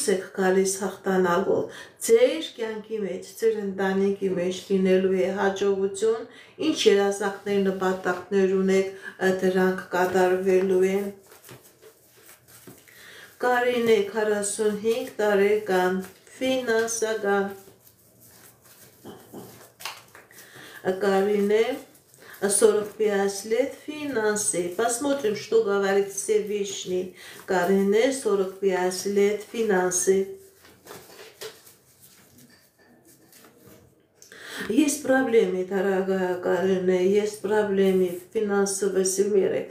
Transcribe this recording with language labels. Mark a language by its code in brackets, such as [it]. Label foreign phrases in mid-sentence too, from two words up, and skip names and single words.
[hy] եք գալիս հաղթանակով, ձեր կյանքի մեջ, ձեր ընտանիքի մեջ լինելու է հաջողություն, ինչ երազանքներ, նպատակներ ունեք, դրանք կատարվելու են։ Կարինե 45 տարեկան, ֆինանսական, [ru] Карине 45 лет финансы. Посмотрим, что говорит Всевышний. Карине 45 лет финансы. Есть проблемы, дорогая Карине, есть проблемы в финансовой сфере.